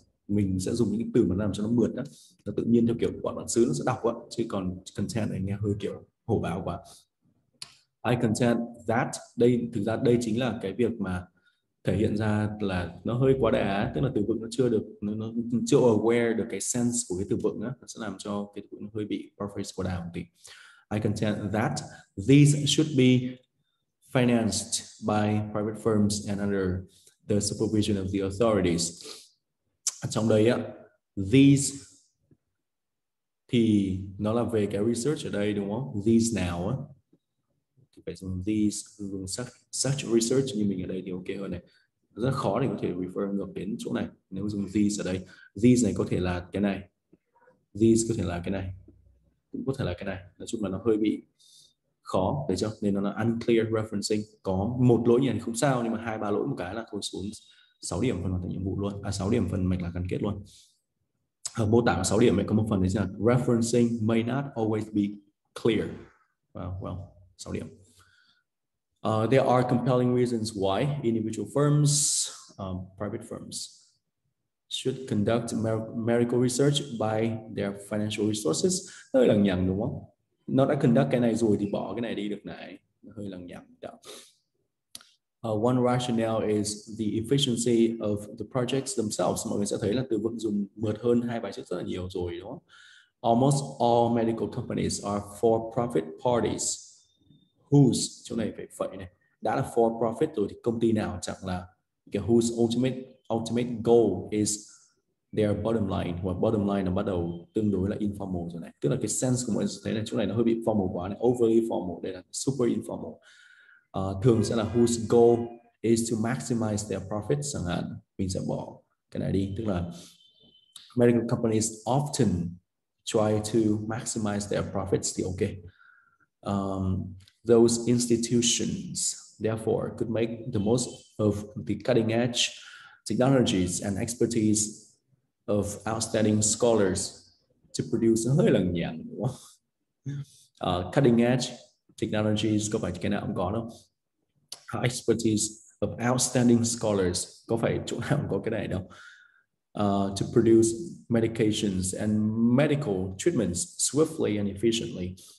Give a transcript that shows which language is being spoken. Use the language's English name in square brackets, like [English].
[Vietnamese] Mình sẽ dùng những từ mà làm cho nó mượt đó, nó tự nhiên theo kiểu bọn bản xứ nó sẽ đọc á, chứ còn content này nghe hơi kiểu hổ báo quá. [English] I contend that, [Vietnamese] đây thực ra đây chính là cái việc mà thể hiện ra là nó hơi quá đà, tức là từ vựng nó chưa được, nó chưa aware được cái sense của cái từ vựng á, nó sẽ làm cho cái từ vựng nó hơi bị paraphrase quá đà một tí. [English] I contend that these should be financed by private firms and under the supervision of the authorities. [Vietnamese] Trong đây á, these thì nó là về cái research ở đây đúng không? These nào á thì phải dùng these, dùng such research, như mình ở đây thì ok hơn này. Rất khó để có thể refer ngược đến chỗ này nếu dùng these ở đây. These này có thể là cái này, these có thể là cái này, cũng có thể là cái này. Nói chung là nó hơi bị khó, thấy chưa? Nên nó là unclear referencing. Có một lỗi như này không sao, nhưng mà 2-3 lỗi một cái là thôi xuống 6 điểm phần hoàn thành nhiệm vụ luôn, 6 điểm phần mạch lạc gắn kết luôn. Ở mô tả 6 điểm này có một phần đấy là [English] referencing may not always be clear. [Vietnamese] Well, 6 điểm. [English] There are compelling reasons why individual firms, private firms, should conduct medical research by their financial resources. [Vietnamese] Hơi lằng nhằng đúng không? Nó đã conduct cái này rồi thì bỏ cái này đi được này. Hơi lằng nhằng. [English] One rationale is the efficiency of the projects themselves. [Vietnamese] Mọi người sẽ thấy là từ vựng dùng mượt hơn hai bài trước rất là nhiều rồi đúng không? [English] Almost all medical companies are for-profit parties whose, [Vietnamese] chỗ này phải phẩy này, đã là for profit rồi thì công ty nào chẳng là cái [English] whose ultimate goal is their bottom line, [Vietnamese] hoặc bottom line nó bắt đầu tương đối là informal rồi này, tức là cái sense của mọi người thấy là chỗ này nó hơi bị formal quá này, [English] overly formal, [Vietnamese] đây là super informal. Thường sẽ là [English] whose goal is to maximize their profits [Vietnamese] chẳng hạn, mình sẽ bỏ cái này đi, tức là [English] medical companies often try to maximize their profits [Vietnamese] thì ok. [English] Those institutions therefore could make the most of the cutting edge technologies and expertise of outstanding scholars to produce, [Vietnamese] hơi lằng nhằng đúng không? Cutting edge technologies có phải cái nào cũng có đâu. [English] Expertise of outstanding scholars [Vietnamese] có phải chỗ nào cũng có cái này đâu. [English] To produce medications and medical treatments swiftly and efficiently.